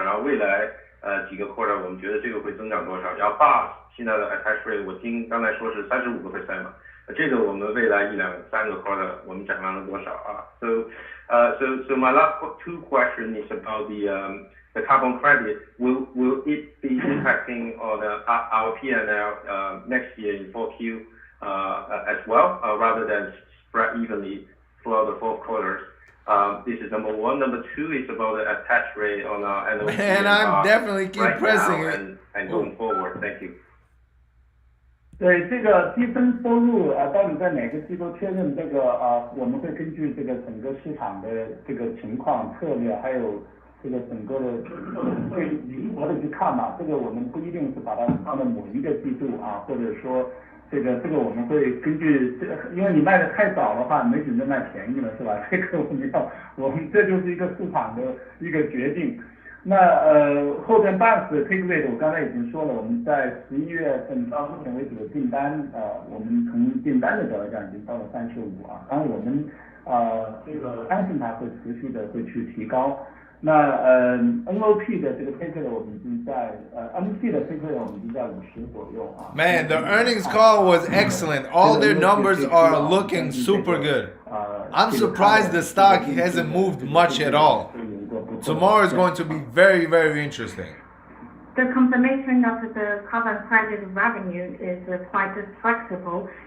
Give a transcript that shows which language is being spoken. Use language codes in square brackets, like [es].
[zh] 然后未来几个 quarter 我们觉得这个会增长多少？然后 BOSS 现在的 attach rate 我听刚才说是35%嘛，这个我们未来1、2、3个 quarter 我们展望了多少啊 ？ [en] So my last 2 question is about the carbon credit. Will it be impacting on our P&L next year in 4Q as well, rather than spread evenly throughout the 4 quarters? This is number 1. Number 2 is about the attach rate on our NOP. Man, I'm definitely keep right pressing now it. and going forward. Thank you. [zh] 对这个积分收入到底在哪个机构确认这个我们会根据这个整个市场的这个情况策略，还有这个整个的会灵活的去看嘛。这个我们不一定是把它放在某一个季度或者说这个我们会根据这个，因为你卖的太早的话，没准就卖便宜了，是吧？这个我们这就是一个市场的一个决定。那后边 BOSS 的 take rate 我刚才已经说了，我们在11月份到目前为止的订单我们从订单的角度讲已经到了35当然我们这个相信它会持续的会去提高。那NOP 的这个 take rate 我们已经在MC 的 take rate 我们已经在50左右 [en] Man, the earnings call was excellent. All their numbers are looking super good. I'm surprised the stock hasn't moved much at all. Tomorrow is going to be very, very interesting. The confirmation of the carbon credit revenue is quite flexible.